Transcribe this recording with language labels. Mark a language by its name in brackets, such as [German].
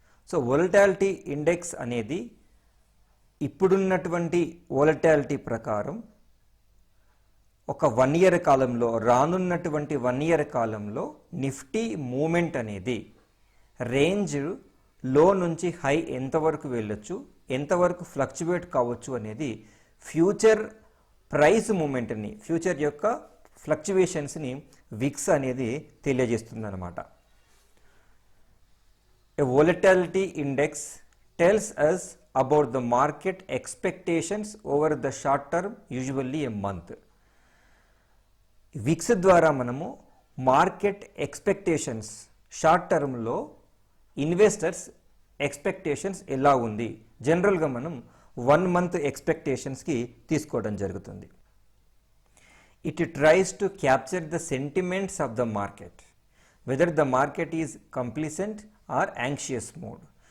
[Telugu] So volatility index అనేది ఇప్పుడున్నటువంటి volatility ప్రకారం ఒక 1 year కాలంలో, రానున్నటువంటి 1 year కాలంలో నిఫ్టీ మూమెంట్ అనేది రేంజ్లో నుంచి హై ఎంతవరకు వెళ్ళొచ్చు, ఎంతవరకు ఫ్లక్చువేట్ కావచ్చు అనేది ఫ్యూచర్ ప్రైస్ మూమెంట్ని, ఫ్యూచర్ యొక్క ఫ్లక్చువేషన్స్ని విక్స్ అనేది తెలియజేస్తుంది అన్నమాట. [English] A volatility index tells us about the market expectations over the short term, usually a month. [Telugu] Vicks ద్వారా మనము మార్కెట్ ఎక్స్పెక్టేషన్స్, షార్ట్ టర్మ్లో ఇన్వెస్టర్స్ ఎక్స్పెక్టేషన్స్ ఎలా ఉంది, జనరల్గా మనం 1 month ఎక్స్పెక్టేషన్స్కి తీసుకోవడం జరుగుతుంది. [English] It tries to capture the sentiments of the market, whether the market is complacent or anxious mode.